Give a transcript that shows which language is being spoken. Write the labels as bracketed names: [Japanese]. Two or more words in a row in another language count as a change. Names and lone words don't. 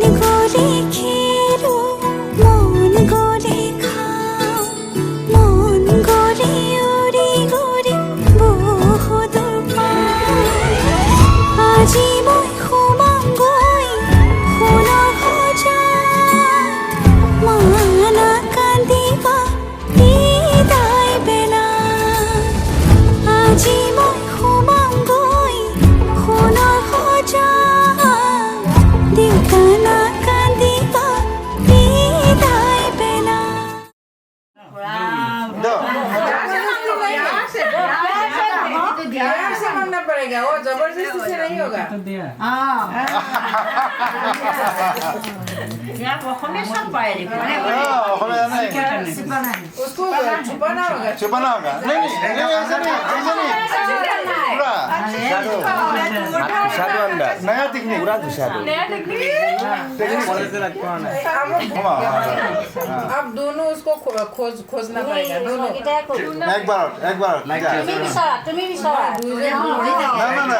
[Assamese] গ'লে খেলো মন গ'লে খাওঁ মন গ'লে উৰি উৰি বহুদূৰ পাওঁ আজি মই সোমামগৈ সোণৰ সজাত মানা কান্দিবা বিদায় বেলা আজি মই সোমামগৈ সোণৰ সজাত দেউতানা কান্দিবা বিদায় বেলা [Hindi] यहाँ से मांगना पड़ेगा वो जबरदस्ती से नहीं होगा उसको छुपाना होगा छुपाना होगा नहीं ऐसा नहीं पूरा Shadow अंदर नया टेक्निक पूरा तो shadow अब दोनों उसको खोजना पड़ेगा दोनों एक बार [Assamese] তুমি বিচৰা [Hindi] ना